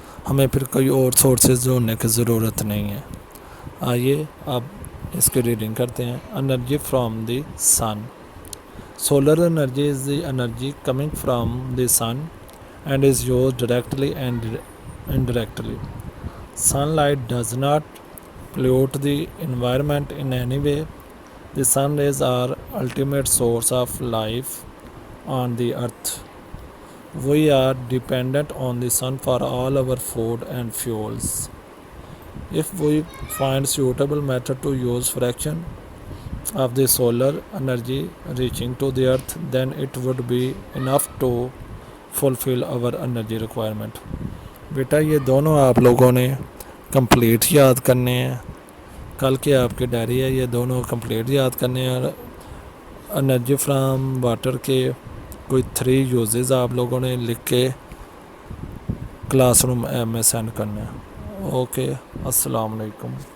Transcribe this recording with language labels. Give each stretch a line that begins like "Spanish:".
Urdu: ہمیں پھر کوئی اور سورسز ڈھونڈنے کی ضرورت نہیں ہے۔ آئیے اب اس کی ریڈنگ کرتے ہیں۔
English: Energy from the sun. Solar energy is the energy coming from the sun and is used directly and indirectly. Sunlight does not pollute the environment in any way. The sun rays are ultimate source of life on the earth. We are dependent on the sun for all our food and fuels. If we find suitable method to use fraction of the solar energy reaching to the earth, then it would be enough to fulfill our energy requirement.
Urdu: بیٹا یہ دونوں آپ لوگوں نے complete یاد کرنے ہیں۔ کل کی آپ کی ڈائری ہے، یہ دونوں کمپلیٹ یاد کرنے ہیں، اور انرجی فرام واٹر کے کوئی 3 یوزز آپ لوگوں نے لکھ کے کلاس روم میں سینڈ کرنے ہیں۔ اوکے، السلام علیکم۔